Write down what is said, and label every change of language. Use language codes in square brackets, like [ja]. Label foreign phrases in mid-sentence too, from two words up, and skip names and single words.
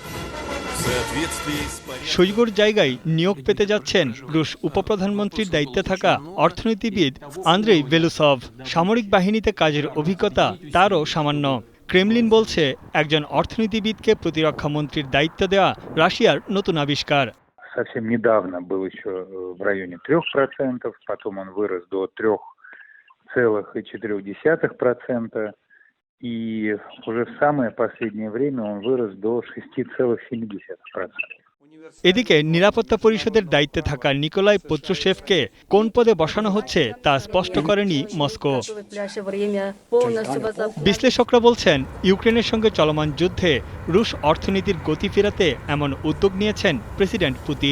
[bn] শোইগুর জায়গায় নিয়োগ পেতে যাচ্ছেন রুশ উপপ্রধানমন্ত্রীর দায়িত্বে থাকা অর্থনীতিবিদ আন্দ্রেই বেলুসভ। সামরিক বাহিনীতে কাজের অভিজ্ঞতা তারও সামান্য। ক্রেমলিন বলছে একজন অর্থনীতিবিদকে প্রতিরক্ষা মন্ত্রীর দায়িত্ব দেওয়া রাশিয়ার নতুন আবিষ্কার। [ru] Совсем недавно был еще в районе 3%, потом он вырос до 3,4%, и уже в самое последнее время он вырос до 6,7%. [bn] এদিকে নিরাপত্তা পরিষদের দায়িত্বে থাকা নিকোলাই পত্রুশেভকে কোন পদে বসানো হচ্ছে তা স্পষ্ট করেনি মস্কো। বিশ্লেষকরা বলছেন, ইউক্রেনের সঙ্গে চলমান যুদ্ধে রুশ অর্থনীতির গতি ফেরাতে এমন উদ্যোগ নিয়েছেন প্রেসিডেন্ট পুতিন।